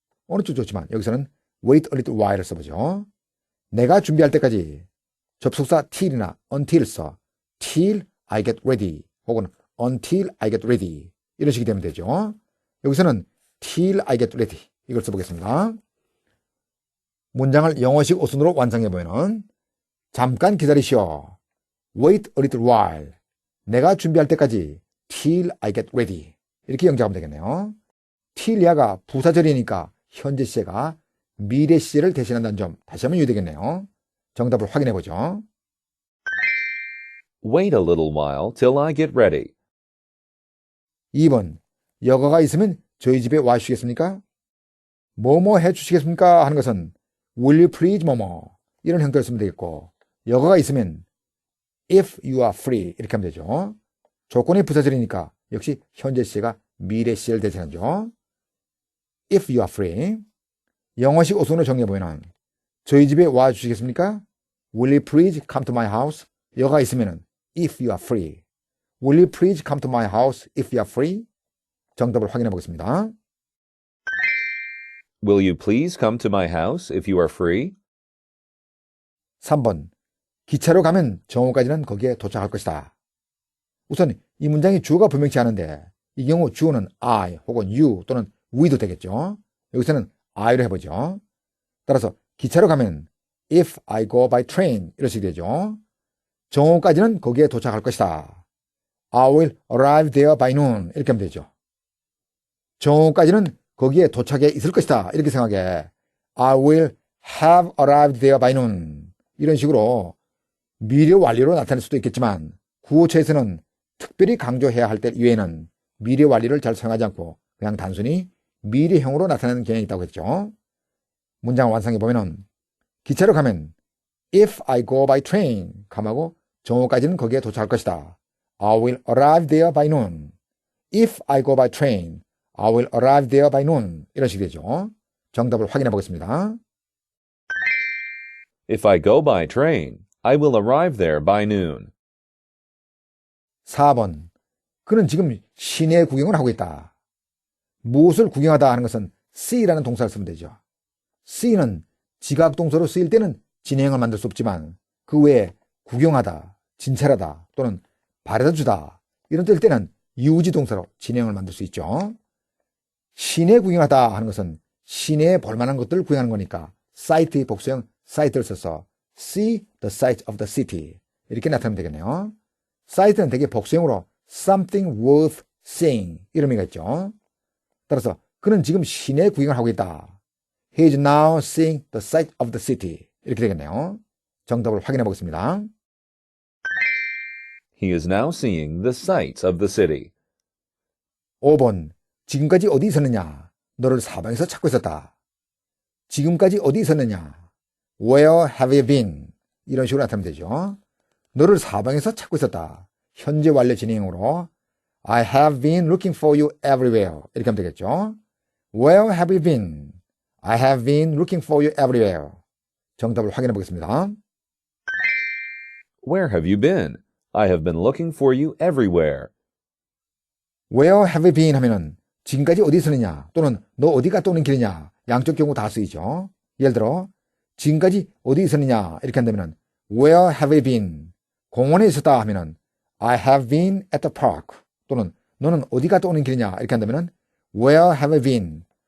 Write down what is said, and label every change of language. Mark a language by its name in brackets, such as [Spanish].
[Korean] 어느 쪽 좋지만 여기서는 [English] wait a little while [Korean] 을 써보죠. 내가 준비할 때까지 접속사 [English] till이나 until [Korean] 써. [English] till I get ready [Korean] 혹은 [English] until I get ready [Korean] 이런 식이 되면 되죠. 여기서는 till I get ready 이걸 써보겠습니다. 문장을 영어식 어순으로 완성해 보면 잠깐 기다리시오. [English] Wait a little while. [Korean] 내가 준비할 때까지 [English] till I get ready. [Korean] 이렇게 영작하면 되겠네요. till야가 부사절이니까 현재 시제가 미래 시제를 대신한다는 점 다시 한번 유의되겠네요. 정답을 확인해 보죠. [English] Wait a little while till I get ready. [Korean] 2번 여가가 있으면 저희 집에 와주시겠습니까? 뭐뭐 해주시겠습니까? 하는 것은 Will you please 뭐뭐 이런 형태를 쓰면 되겠고 여가가 있으면 if you are free 이렇게 하면 되죠. 조건이 부사절이니까 역시 현재 시제가 미래 시제를 대신하죠. [English] If you are free. [Korean] 영어식 어순으로 정리해보면 저희 집에 와주시겠습니까? [English] Will you please come to my house? [Korean] 여가 있으면 [English] if you are free. Will you please come to my house if you are free? [Korean] 정답을 확인해 보겠습니다. [English] Will you please come to my house if you are free? [Korean] 3번. 기차로 가면 정오까지는 거기에 도착할 것이다. 우선 이 문장이 주어가 분명치 않은데 이 경우 주어는 I 혹은 you 또는 we도 되겠죠. 여기서는 I로 해보죠. 따라서 기차로 가면 [English] if I go by train [Korean] 이런 식이 되죠. 정오까지는 거기에 도착할 것이다. [English] I will arrive there by noon [Korean] 이렇게 하면 되죠. 정오까지는 거기에 도착해 있을 것이다 이렇게 생각해. [English] I will have arrived there by noon [Korean] 이런 식으로 미래 완료로 나타낼 수도 있겠지만 구어체에서는 특별히 강조해야 할 때 이외에는 미래 완료를 잘 사용하지 않고 그냥 단순히 미래형으로 나타내는 경향이 있다고 했죠. 문장 완성해 보면은 기차로 가면 [English] if I go by train [Korean] 감하고 정오까지는 거기에 도착할 것이다. [English] I will arrive there by noon. If I go by train, I will arrive there by noon. [Korean] 이런 식이 되죠. 정답을 확인해 보겠습니다. [English] If I go by train, I will arrive there by noon. [Korean] 4번. 그는 지금 시내 구경을 하고 있다. 무엇을 구경하다 하는 것은 see라는 동사를 쓰면 되죠. see는 지각동사로 쓰일 때는 진행을 만들 수 없지만 그 외에 구경하다, 진찰하다 또는 바래다주다 이런 뜰 때는 유지동사로 진행을 만들 수 있죠. 시내 구경하다 하는 것은 시내에 볼만한 것들을 구경하는 거니까 sight의 복수형 sight를 써서 [English] see the sights of the city [Korean] 이렇게 나타내면 되겠네요. sight는 되게 복수형으로 [English] something worth seeing [Korean] 이런 의미가 있죠. 따라서 그는 지금 시내 구경을 하고 있다. [English] He is now seeing the sight of the city [Korean] 이렇게 되겠네요. 정답을 확인해 보겠습니다. [English] He is now seeing the sights of the city. [Korean] 5번. 지금까지 어디 있었느냐? 너를 사방에서 찾고 있었다. 지금까지 어디 있었느냐? [English] Where have you been? [Korean] 이런 식으로 나타내면 되죠. 너를 사방에서 찾고 있었다. 현재 완료 진행형으로 [English] I have been looking for you everywhere. [Korean] 이렇게 하면 되겠죠. [English] Where have you been? I have been looking for you everywhere. [Korean] 정답을 확인해 보겠습니다. [English] Where have you been? I have been looking for you everywhere. Where have you been [Korean] 하면은 지금까지 어디 있었느냐 또는 너 어디 갔다 오는 길이냐 양쪽 경우 다 쓰이죠. 예를 들어 지금까지 어디 있었느냐 이렇게 한다면은 [English] Where have you been? [Korean] 공원에 있었다 하면은 [English] I have been at the park [Korean] 또는 너는 어디 갔다 오는 길이냐 이렇게 한다면은 [English] Where have you been?